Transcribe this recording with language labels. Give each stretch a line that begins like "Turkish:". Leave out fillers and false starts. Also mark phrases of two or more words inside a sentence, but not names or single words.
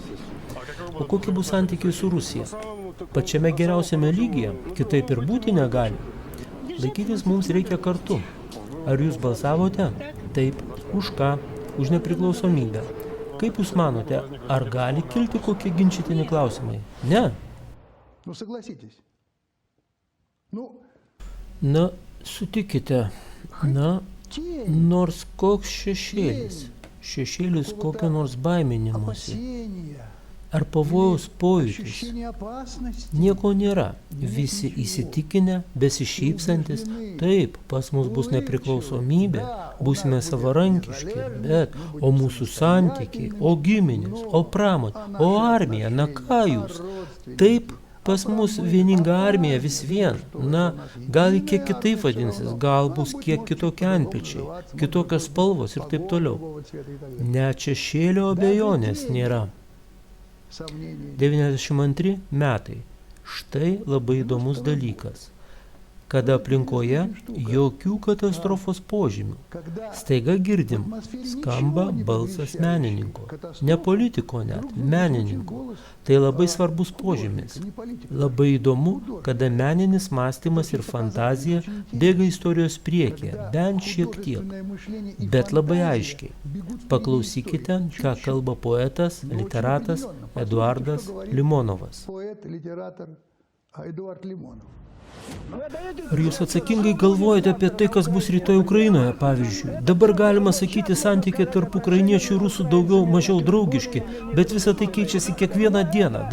Lithuanian: O kokie bus santykiai su Rusija? Pačiame geriausiame lygyje, kitaip ir būti negali. Laikytis mums reikia kartu. Ar jūs balsavote? Taip. Už ką? Už nepriklausomybę. Kaip jūs manote, ar gali kilti kokie ginčytini klausimai? Ne.
Russian: Ну согласитесь. Ну,
Lithuanian: Na, sutikite. Na, nors koks šešėlis. Šešėlis kokio nors baiminimosi.
Russian: опасения,
Lithuanian: Ar pavojaus pojūtis.
Russian: ощущение опасности.
Lithuanian: Nieko nėra. Visi įsitikinę, besišypsantis. Taip, pas mus bus nepriklausomybė, būsime savarankiški, bet o mūsų santykiai, o giminės, o pramonė, o armija, na ką jūs? Taip, pas mus vieninga armija vis vien. Na, gal kiek kitaip vadinsis, gal bus kiek kitokie antpečiai, kitokios spalvos ir taip toliau.
Russian: Другого цвета и так далее.
Lithuanian: Net šešėlio abejonės nėra.
Russian: Сомнений.
Lithuanian: 92 metai. Štai labai įdomus dalykas. Kada aplinkoje jokių katastrofos požymių.
Russian: Когда
Lithuanian: Staiga girdim, skamba balsas menininko. Ne politiko net, menininko. Tai labai svarbus požymis.
Russian: не политика.
Lithuanian: Labai įdomu, kada meninis mąstymas ir fantazija bėga istorijos priekyje, bent šiek tiek.
Russian: Художественное мышление и
Lithuanian: Bet labai
Russian: фантазия
Lithuanian: aiškiai.
Russian: бегут впереди
Lithuanian: Paklausykite,
Russian: истории.
Lithuanian: ką kalba poetas, literatas Eduardas Limonovas.
Russian: Поэт, литератор Эдуард Лимонов.
Lithuanian: Ar jūs atsakingai galvojate apie tai, kas bus rytoj Ukrainoje, pavyzdžiui? Dabar galima sakyti, santykiai tarp ukrainiečių ir rusų daugiau mažiau draugiški, bet visa tai keičiasi kiekvieną dieną.